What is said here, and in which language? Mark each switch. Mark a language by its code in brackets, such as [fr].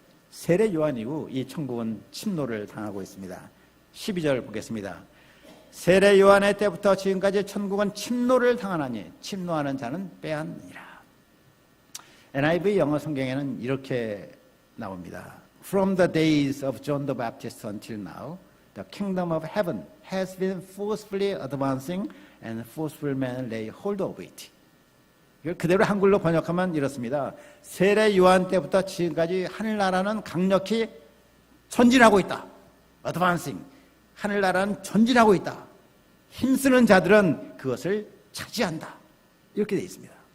[ko] 세례 요한 이후 이 천국은 침노를 당하고 있습니다. 12절 보겠습니다. 세례 요한의 때부터 지금까지 천국은 침노를 당하나니 침노하는 자는 빼앗느니라. NIV 영어 성경에는 이렇게 나옵니다. [en] From the days of John the Baptist until now, the kingdom of heaven has been forcefully advancing and forceful men lay hold of it. [ko] 이걸 그대로 한글로 번역하면 이렇습니다. 세례 요한 때부터 지금까지 하늘나라는 강력히 전진하고 있다. [en] advancing. [ko] 하늘나라는 전진하고 있다. 힘쓰는 자들은 그것을 차지한다. 이렇게 되어 있습니다.